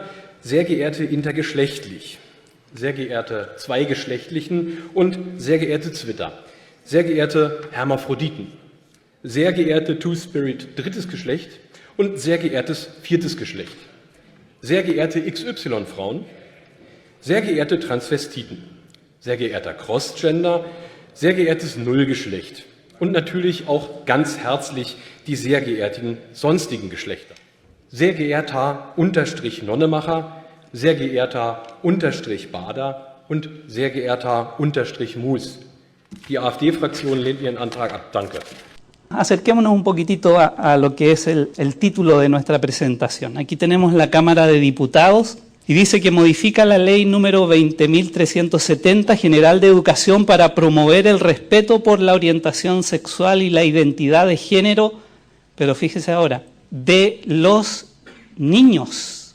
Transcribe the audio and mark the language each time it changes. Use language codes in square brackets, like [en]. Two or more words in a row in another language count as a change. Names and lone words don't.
[de] sehr geehrte intergeschlechtlich, sehr geehrte Zweigeschlechtlichen und sehr geehrte Zwitter, sehr geehrte Hermaphroditen, sehr geehrte Two-Spirit drittes Geschlecht und sehr geehrtes viertes Geschlecht, sehr geehrte XY-Frauen, sehr geehrte Transvestiten, sehr geehrter Crossgender, sehr geehrtes Nullgeschlecht und natürlich auch ganz herzlich die sehr geehrten sonstigen Geschlechter. Sehr geehrter Unterstrich Nonnemacher, sehr geehrter Unterstrich Bader und sehr geehrter Unterstrich Mus. Die AfD-Fraktion lehnt Ihren Antrag ab. Danke. [es] Acerquémonos un poquitito a lo que es el título de nuestra presentación. Aquí tenemos la Cámara de Diputados y dice que modifica la ley número 20.370 General de Educación para promover el respeto por la orientación sexual y la identidad de género, pero fíjese ahora, de los niños.